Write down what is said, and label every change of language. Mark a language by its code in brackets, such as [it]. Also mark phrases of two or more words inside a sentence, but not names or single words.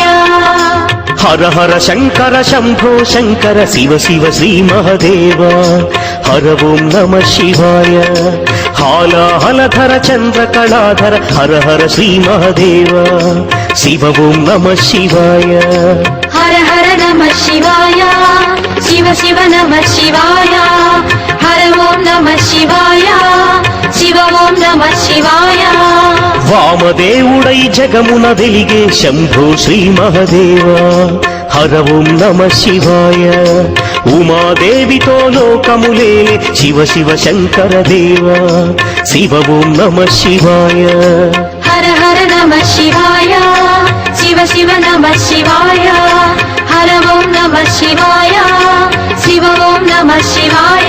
[sa] हर हर शंकर शंभो शंकर शिव शिव श्री महादेव हर ओम नमः शिवाय हाला हलधर चंद्र कलाधर हर हर श्री महादेव शिव ओम नमः शिवाय हर हर नमः शिवाय शिव शिव नमः शिवाय हर ओम नमः शिवाय शिव ओम नमः शिवाय [te] వామదేవుడై జగమున వెలిగే [sa] శంభో శ్రీ మహదేవ హర ఓం నమః శివాయ [te] ఉమాదేవితో లోకములేలే [sa] శివ శివ శంకర దేవ శివ ఓం నమః శివాయ हर हर नमः शिवाय शिव शिव नमः शिवाय हर ओम नमः शिवाय शिव ओम नमः शिवाय